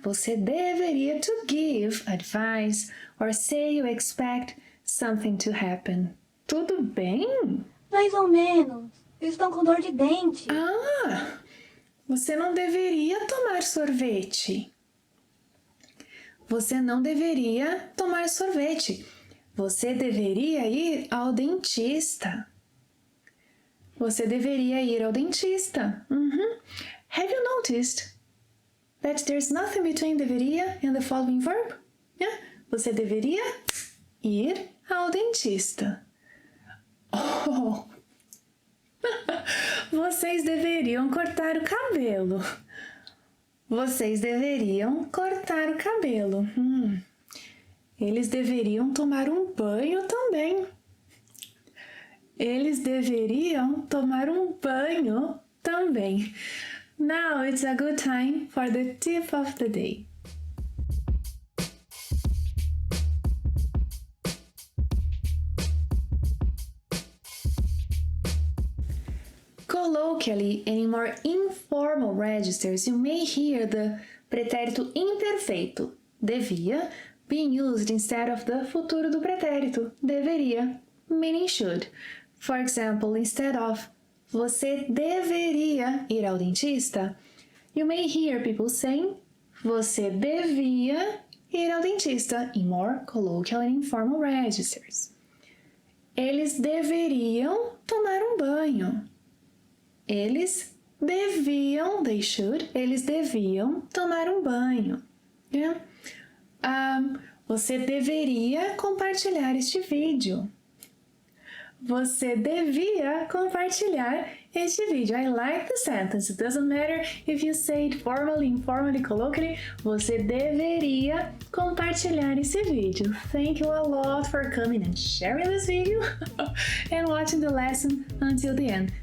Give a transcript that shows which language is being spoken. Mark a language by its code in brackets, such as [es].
[pt] Você deveria [en] to give advice or say you expect something to happen. [pt] Tudo bem? Mais ou menos. Eles estão com dor de dente. Ah! Você não deveria tomar sorvete. Você não deveria tomar sorvete. Você deveria ir ao dentista. Você deveria ir ao dentista. [en] Have you noticed that there's nothing between deveria and the following verb? Yeah? [pt] Você deveria ir ao dentista. Oh! Vocês deveriam cortar o cabelo. Vocês deveriam cortar o cabelo. Eles deveriam tomar um banho também. Eles deveriam tomar um banho também. [en] Now it's a good time for the tip of the day. Colloquially and in more informal registers, you may hear the pretérito imperfeito, devia, being used instead of the futuro do pretérito, deveria, meaning should. For example, instead of [pt] você deveria ir ao dentista, [en] you may hear people saying [pt] você devia ir ao dentista [en] in more colloquial and informal registers. [pt] Eles deveriam tomar um banho. Eles deviam, [en] they should, [pt] eles deviam tomar um banho. [en] Yeah? [pt] Você deveria compartilhar este vídeo. Você devia compartilhar este vídeo. [en] I like the sentence. It doesn't matter if you say it formally, informally, colloquially. [pt] Você deveria compartilhar esse vídeo. [en] Thank you a lot for coming and sharing this video and watching the lesson until the end.